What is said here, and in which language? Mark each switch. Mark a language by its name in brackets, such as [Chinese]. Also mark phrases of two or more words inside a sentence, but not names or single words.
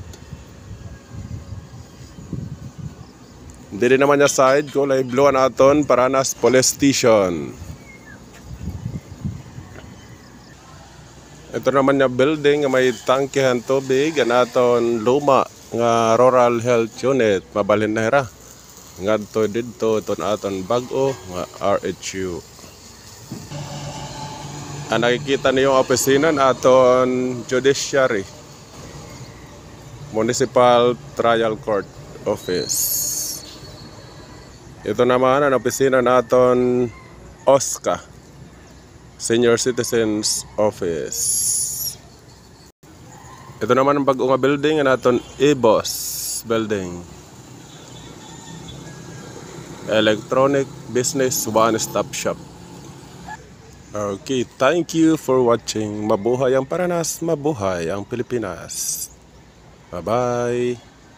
[Waray] Dili naman niya side kulay blue ang aton Paranas Police Station. Ito naman niya building nga may tangkehan tubig ang aton luma nga Rural Health Unit. Mabalhin na hira ngadto didto iton aton bago nga RHU. Ang nakikita niyo ang opisina aton Judiciary Municipal Trial Court Office. Ito naman ang opisina naton OSCA Senior Citizens Office. Ito naman ang bago nga building naton EBOS Building, Electronic Business One-Stop Shop. [English] Okay, thank you for watching. [Filipino] Mabuhay ang Paranas, mabuhay ang Pilipinas. [English] Bye-bye.